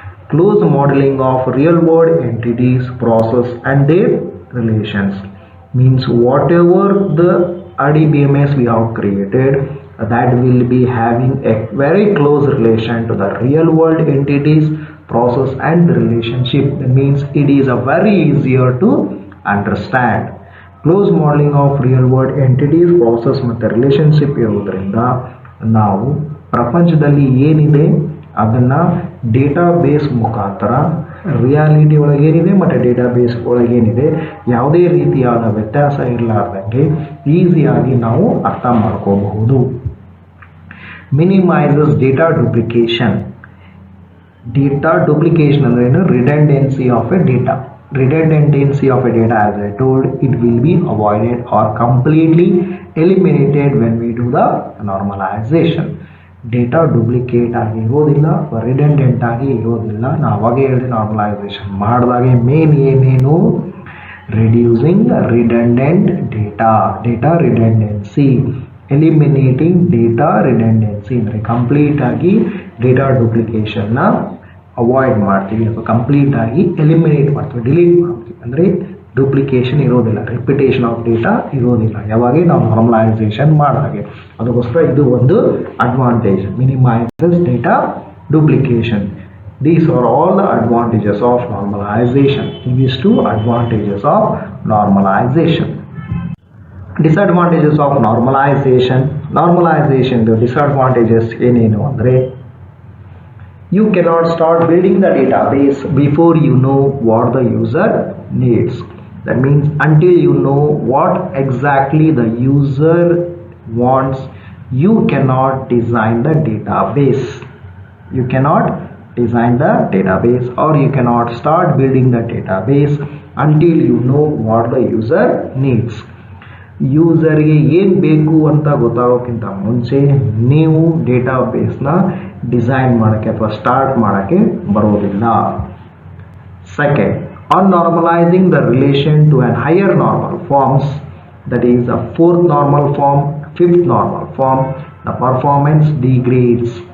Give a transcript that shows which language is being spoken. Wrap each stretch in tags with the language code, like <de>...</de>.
<en>Close modeling of real world entities, process and their relations. Means whatever the RDBMS we have created, that will be having a very close relation to the real world entities, process and the relationship. That means it is a very easier to understand. Close modeling of real world entities, process</en> <kn>ಮತ್ತು relationship ಇರೋದ್ರಿಂದ ನಾವು ಪ್ರಪಂಚದಲ್ಲಿ ಏನಿದೆ ಅದನ್ನು database ಮುಖಾಂತರ reality ಒಳಗೇನಿದೆ ಮತ್ತು database ಒಳಗೇನಿದೆ ಯಾವುದೇ ರೀತಿಯಾದ ವ್ಯತ್ಯಾಸ ಇರಲಾರ್ದಂಗೆ ಈಸಿಯಾಗಿ ನಾವು ಅರ್ಥ ಮಾಡ್ಕೋಬಹುದು.</kn> <en>Minimizes data duplication. Data duplication</en> <kn>ಅಂದ್ರೆ ಏನು?</kn> <en>Redundancy of a data. Redundancy of a data, as I told, it will be avoided or completely eliminated when we do the normalization.</en> <kn>Data duplicate ಆಗಿ ಇರೋದಿಲ್ಲ, ರಿಡಂಡೆಂಟ್ ಆಗಿ ಇರೋದಿಲ್ಲ. ನಾವು ಅವಾಗೇ ಹೇಳಿ normalisation ಮಾಡಿದಾಗೆ main ಏನೇನು reducing redundant data redundancy, eliminating data redundancy ಅಂದರೆ ಕಂಪ್ಲೀಟಾಗಿ ಡೇಟಾ ಡುಪ್ಲಿಕೇಶನ್ನ ಅವಾಯ್ಡ್ ಮಾಡ್ತೀವಿ ಅಥವಾ ಕಂಪ್ಲೀಟಾಗಿ ಎಲಿಮಿನೇಟ್ ಮಾಡ್ತೀವಿ, ಡಿಲೀಟ್ ಮಾಡ್ತೀವಿ. ಅಂದರೆ ಡುಪ್ಲಿಕೇಶನ್ ಇರೋದಿಲ್ಲ, ರಿಪಿಟೇಷನ್ ಆಫ್ ಡೇಟಾ ಇರೋದಿಲ್ಲ ಯಾವಾಗ ನಾವು ನಾರ್ಮಲೈಸೇಷನ್ ಮಾಡಿದಾಗೆ. ಅದಕ್ಕೋಸ್ಕರ ಇದು ಒಂದು advantage, minimises data duplication.</kn> <en>These are all the advantages of normalization. These two advantages of normalization. Disadvantages of normalization. The disadvantages</en> <kn>ಏನೇನು ಅಂದರೆ</kn> <en>you cannot start building the database before you know what the user needs. That means until you know what exactly the user wants, you cannot design the database. You cannot design the database or you cannot start building the database until you know what the user needs.</en> <kn>ಯೂಸರ್ಗೆ ಏನು ಬೇಕು ಅಂತ ಗೊತ್ತಾಗೋಕ್ಕಿಂತ ಮುಂಚೆ ನೀವು ಡೇಟಾಬೇಸ್ನ design ಮಾಡೋಕ್ಕೆ ಅಥವಾ start ಮಾಡೋಕ್ಕೆ ಬರೋದಿಲ್ಲ.</kn> <en>Second, on normalizing the relation to an higher normal forms, that is a fourth normal form, fifth normal form, the performance degrades.</en>